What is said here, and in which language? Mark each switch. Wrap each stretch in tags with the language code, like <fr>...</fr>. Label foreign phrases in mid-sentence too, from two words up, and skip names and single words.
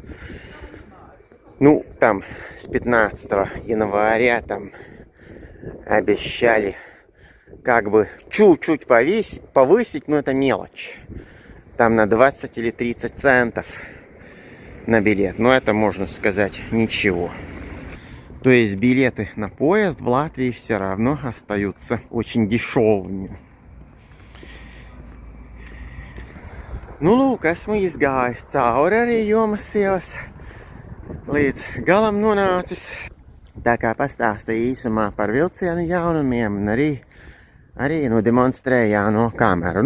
<ru>Там с 15 января там обещали как бы чуть-чуть повысить, но это мелочь. Там на 20 или 30 центов на билет. Но это, можно сказать, ничего. То есть билеты на поезд в Латвии все равно остаются очень дешевыми.</ru> <lv>Lūk, esmu izgājis cauri arī jomas ielas, līdz galam nonācis. Tā kā pastāstīju īsumā par vilcienu jaunumiem un arī arī nodemonstrēja jauno kameru.</lv>